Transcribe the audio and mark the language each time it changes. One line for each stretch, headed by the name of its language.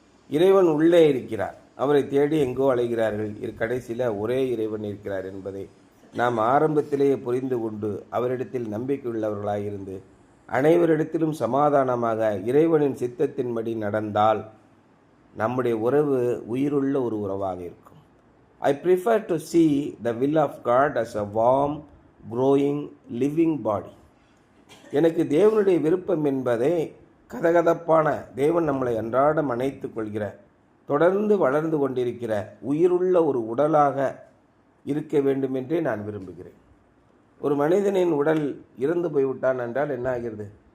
Tamil: இறைவன் உள்ளே இருக்கிறார், அவரை தேடி எங்கோ அலைகிறார்கள். கடைசியில் ஒரே இறைவன் இருக்கிறார் என்பதை நாம் ஆரம்பத்திலேயே புரிந்து கொண்டு அவரிடத்தில் நம்பிக்கையுள்ளவர்களாயிருந்து அனைவரிடத்திலும் சமாதானமாக இறைவனின் சித்தத்தின்படி நடந்தால் நம்முடைய உறவு உயிருள்ள ஒரு உறவாக இருக்கும்.
English: I prefer to see the will of God as a warm, growing, living body.
Tamil: எனக்கு தேவனுடைய விருப்பம் என்பதை கதகதப்பான, தேவன் நம்மளை அன்றாடம் அணைத்து கொள்கிற, தொடர்ந்து வளர்ந்து கொண்டிருக்கிற உயிருள்ள ஒரு உடலாக இருக்க வேண்டும் என்றே நான் விரும்புகிறேன். ஒரு மனிதனின் உடல் இறந்து போய்விட்டான் என்றால் என்ன ஆகிறது?